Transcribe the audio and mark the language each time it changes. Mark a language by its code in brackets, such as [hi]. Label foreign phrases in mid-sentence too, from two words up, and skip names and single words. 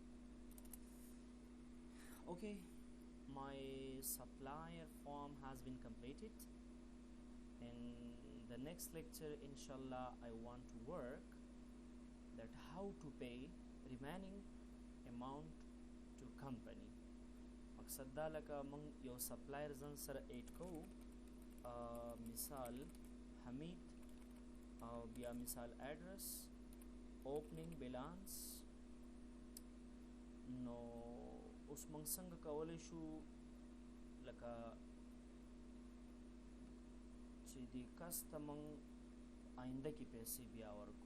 [en] Okay, my supplier form has been completed. In the next lecture inshallah I want to work that how to pay remaining amount to company. [ps] مقصد دا لکه موږ یو سپلایر ځان سره ایډ کوو، مثال حمید او بیا مثال ایڈرس [en] opening balance. [ps] نو اوس موږ څنګه کولی شو لکه چې دې کس ته موږ آینده کې پیسې بیا ورکو.